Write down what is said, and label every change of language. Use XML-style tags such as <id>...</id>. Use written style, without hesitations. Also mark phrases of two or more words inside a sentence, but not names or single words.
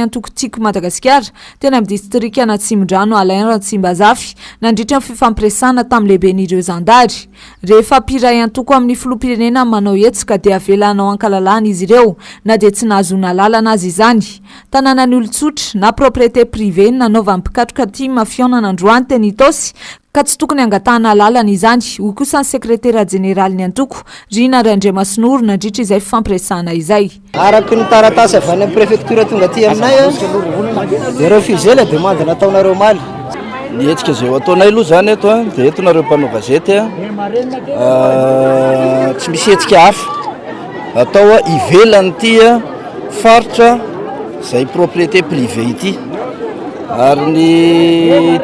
<mg>antoko tiako Madagasikara tena amin'ny distrika Anatsimondrano Alain Rantsimbazafy nandritra ny fifampiresana tamin'ny lehiben'ireo zandary rehefa piray antoko amin'ny filoham-pirenena manao hetsika dia lanao ankalalana izy ireo na dia tsy nahazona lalana azy izany tanàna ny olon-tsotra na</mg> <fr>propriété privée</fr> <mg>nanaova mpikatroka ty mafionana androany teny itosy ka tsy tokony angatahana lalana izany hoy kosa ny sekretera jeneraly ny antoko Rina Randriamasinoro nandritra izay fifampiresana izay araky ny taratasy avy any amin'ny préfecture tonga ty aminay dia</mg> <fr>refusé la demande</fr> <mg>nataonareo maly ny hetsika zay ataonay aloha zany eto dia eto nareo mpanao gazety tsy misy hetsika hafa atao ivelany ty faritra zay</mg> <fr>propriété privée</fr> <mg>ity ary ny</mg>